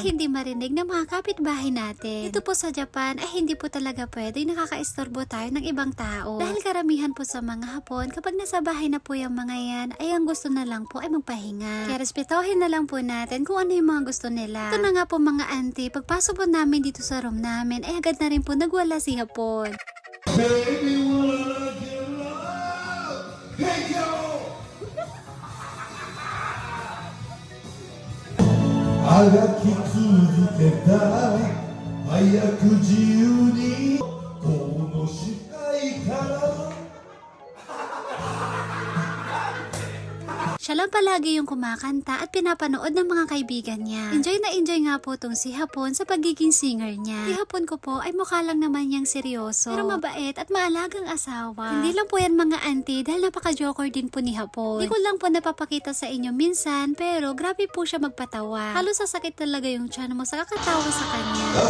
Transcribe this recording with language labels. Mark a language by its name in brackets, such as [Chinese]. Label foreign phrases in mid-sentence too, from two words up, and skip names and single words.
[Filipino] Ay hindi marinig ng mga kapitbahay natin. Dito po sa Japan, ay hindi po talaga pwede nakakaistorbo tayo ng ibang tao. Dahil karamihan po sa mga Hapon, kapag nasa bahay na po yung mga yan, ay ang gusto na lang po ay magpahinga. Kaya respetohin na lang po natin kung ano yung mga gusto nila. Ito na nga po mga auntie, pagpasok po namin dito sa room namin, ay agad na rin po nagwala si Hapon. [English] Baby, wanna get love? Hey, yo! [Japanese] あがき続けた早く自由にこの視界から [Filipino] Siya lang palagi yung kumakanta at pinapanood ng mga kaibigan niya. Enjoy na enjoy nga po tong si Hapon sa pagiging singer niya. Si Hapon ko po ay mukha lang naman niyang seryoso, pero mabait at maalagang asawa. Hindi lang po yan mga auntie dahil napaka-joker din po ni Hapon. Hindi ko lang po napapakita sa inyo minsan, pero grabe po siya magpatawa. Halos sasakit talaga yung tiyan mo sa kakatawa sa kanya.